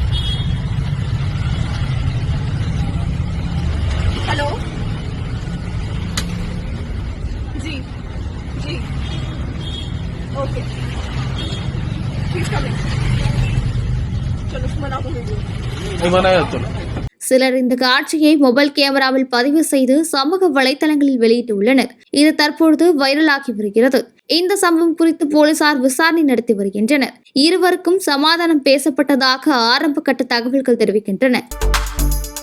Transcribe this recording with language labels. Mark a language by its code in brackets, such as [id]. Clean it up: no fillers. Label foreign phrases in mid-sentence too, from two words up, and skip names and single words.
[hi] हेलो जी ओके, [en] please coming. [hi] चलो बना दो वीडियो। नहीं बनाया चलो। [ta] சிலர் இந்த காட்சியை மொபைல் கேமராவில் பதிவு செய்து சமூக வலைதளங்களில் வெளியிட்டுள்ளனர். இது தற்பொழுது வைரலாகி வருகிறது. இந்த சம்பவம் குறித்து போலீசார் விசாரணை நடத்தி வருகின்றனர். இருவருக்கும் சமாதானம் பேசப்பட்டதாக ஆரம்ப கட்ட தகவல்கள் தெரிவிக்கின்றன.